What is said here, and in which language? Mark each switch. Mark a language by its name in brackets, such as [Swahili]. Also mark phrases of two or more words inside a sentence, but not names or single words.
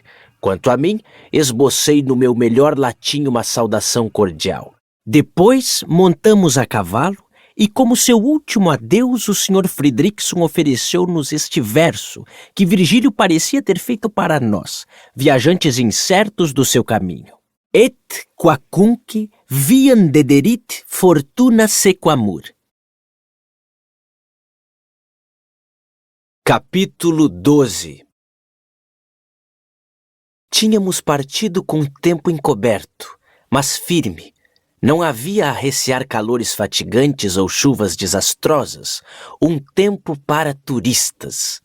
[Portuguese] Quanto a mim, esbocei no meu melhor latim uma saudação cordial. Depois, montamos a cavalo e, como seu último adeus, o Sr. Fredriksson ofereceu-nos este verso que Virgílio parecia ter feito para nós, viajantes incertos do seu caminho. [Latin] Et quacunque viam dederit fortuna sequamur. [Portuguese] Capítulo 12. Tínhamos partido com o tempo encoberto, mas firme. Não havia a recear calores fatigantes ou chuvas desastrosas, um tempo para turistas.